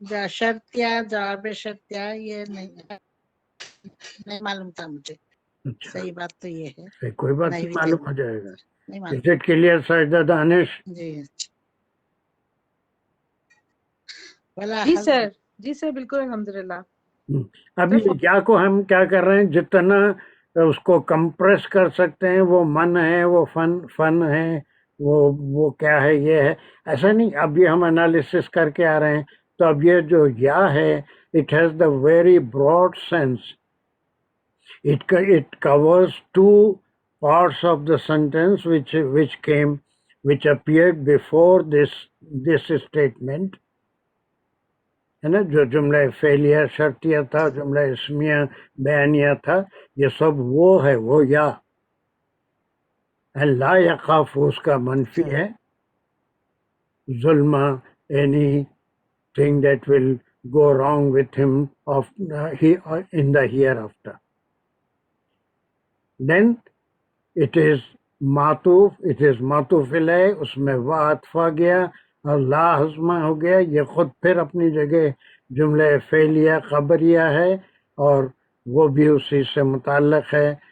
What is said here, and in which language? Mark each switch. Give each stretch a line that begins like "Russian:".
Urdu: شرطیہ جواب شرطیہ یہ نہیں معلوم تھا مجھے. صحیح بات تو یہ ہے. کوئی بات نہیں، معلوم ہو جائے گا.
English: Is it clear Sajida Danish?
Urdu: جی سر، جی سر بالکل الحمدللہ. ابھی کیا کو ہم کیا کر رہے ہیں؟ جتنا اس کو کمپریس کر سکتے ہیں. وہ من ہے، وہ فن ہے، وہ کیا ہے، یہ ہے. ایسا نہیں. اب یہ ہم انالیسس کر کے آ رہے ہیں. تو اب یہ جو یا ہے
English: It has the very broad sense. It covers two parts of the sentence which appeared before this statement.
Urdu: ہے نا، جو جملہ فعلیہ شرطیہ تھا، جملہ اسمیہ بیانیہ تھا، یہ سب وہ ہے، وہ یا. لا یخاف اس کا منفی ہے.
English: ظلم any thing that will go wrong with him in the hereafter. Then it is
Urdu: معطوف، it is معطوف علیہ، اس میں وعطف آ گیا اور لا حزمہ ہو گیا. یہ خود پھر اپنی جگہ جملہ فعلیہ خبریہ ہے اور وہ بھی اسی سے متعلق ہے.